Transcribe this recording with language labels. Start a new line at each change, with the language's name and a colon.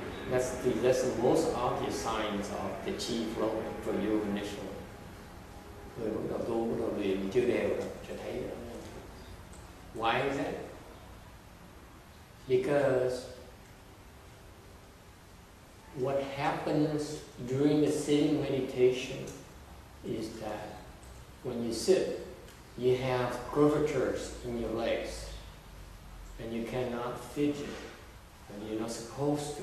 English: That's the most obvious signs of the chi flowing for you initially.
Vietnamese: Người bắt đầu tu, bắt đầu luyện chưa đều rồi, sẽ thấy đó.
English: Why is that? Because what happens during the sitting meditation is that when you sit, you have curvatures in your legs and you cannot fidget and you're not supposed to.